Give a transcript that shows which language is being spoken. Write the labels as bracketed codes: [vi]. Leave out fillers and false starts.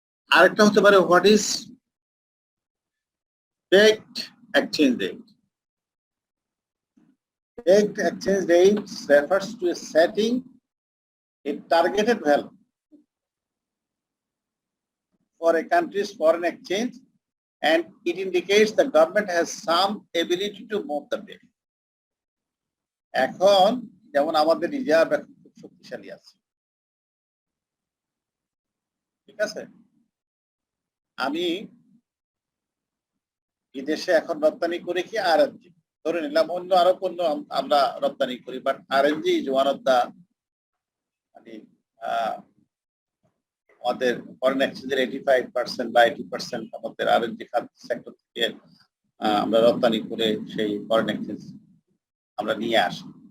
[bn] আরেকটা হতে পারে [en] What is pegged exchange rate. Pegged exchange rate refers to a setting a targeted value for a country's foreign exchange, and it indicates the government has some ability to move the bill. [bn] এখন যেমন আমাদের reserve এখন খুব শক্তিশালী আছে, ঠিক আছে? আমি বিদেশে এখন রপ্তানি করি কি আরএনজি, ধরে নিলাম অন্য আরো পণ্য আমরা রপ্তানি করি, but [en] RNG is one of the, [bn] মানে আমাদের ফরেন এক্সচেঞ্জের 85% বা 80% আমাদের আরএনজি সেক্টর থেকে আমরা রপ্তানি করে সেই ফরেন এক্সচেঞ্জ আমরা নিয়ে আসি।